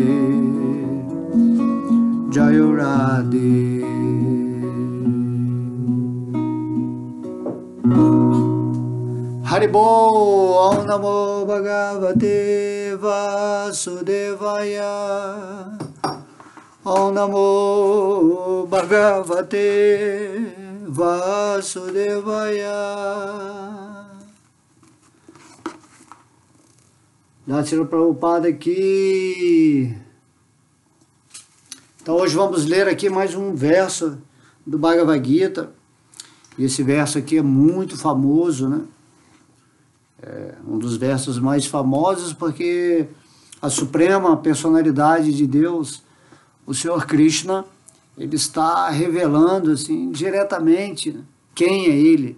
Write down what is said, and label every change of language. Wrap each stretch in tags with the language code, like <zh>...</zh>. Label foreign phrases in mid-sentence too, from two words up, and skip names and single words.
<sa>जय राधे हरिबो ओम् नमो भगवते वासुदेवाय ओम् नमो भगवते वासुदेवाय Srila Prabhupada aqui.</sa> <pt>Então hoje vamos ler aqui mais um verso do Bhagavad Gita. E esse verso aqui é muito famoso, né? É um dos versos mais famosos porque a suprema personalidade de Deus, o Senhor Krishna, ele está revelando assim diretamente, né, quem é Ele.</pt>